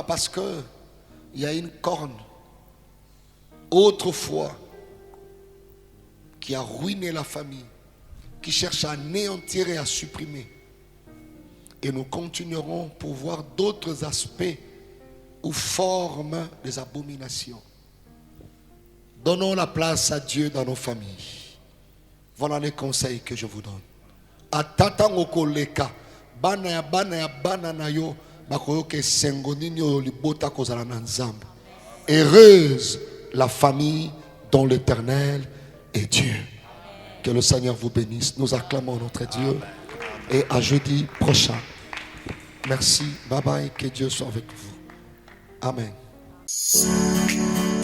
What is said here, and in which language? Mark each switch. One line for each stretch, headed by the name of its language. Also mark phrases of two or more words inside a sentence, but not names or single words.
French: Parce que il y a une corne autrefois qui a ruiné la famille, qui cherche à anéantir et à supprimer. Et nous continuerons pour voir d'autres aspects ou formes des abominations. Donnons la place à Dieu dans nos familles. Voilà les conseils que je vous donne.
Lingala: Atata ngokoleka bana ya bana na yo bakoyoke sengonini oyo libota kozala na nzambe.
French: Heureuse la famille dont l'Éternel est Dieu. Que le Seigneur vous bénisse. Nous acclamons notre Dieu. Et à jeudi prochain. Merci.
English: Bye bye.
French: Que Dieu soit avec vous. Amen.